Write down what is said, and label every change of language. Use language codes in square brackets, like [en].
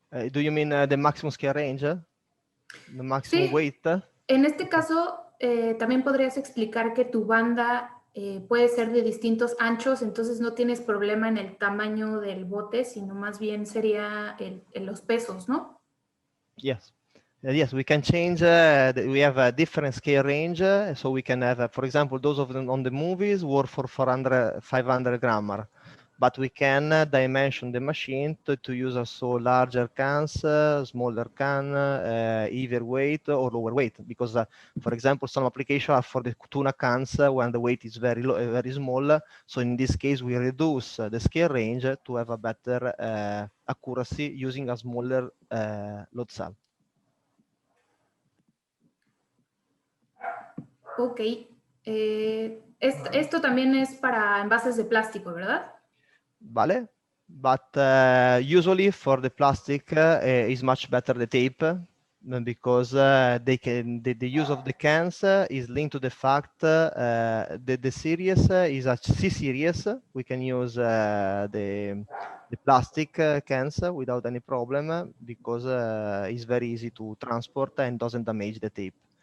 [en] Do you mean the maximum scale range? The maximum [es] Sí. [en] weight? [es] En este caso, también podrías explicar que tu banda puede ser de distintos anchos, entonces no tienes problema en el tamaño del bote, sino más bien sería en los pesos, ¿no? [en] Yes. Yes, we can change, we have a different scale range, so we can have, for example, those of them on the movies were for 500 grammar, but we can dimension the machine to use also larger cans, smaller can, either weight or lower weight, because, for example, some applications are for the tuna cans when the weight is very low, very small, so in this case, we reduce the scale range to have a better accuracy using a smaller load cell. Ok. [es] Esto también es para envases de plástico, ¿verdad? Vale. [en] But usually for the plastic is much better the tape because the use of the cans is linked to the fact that the series is a C series. We can use the plastic cans without any problem because it's very easy to transport and doesn't damage the tape.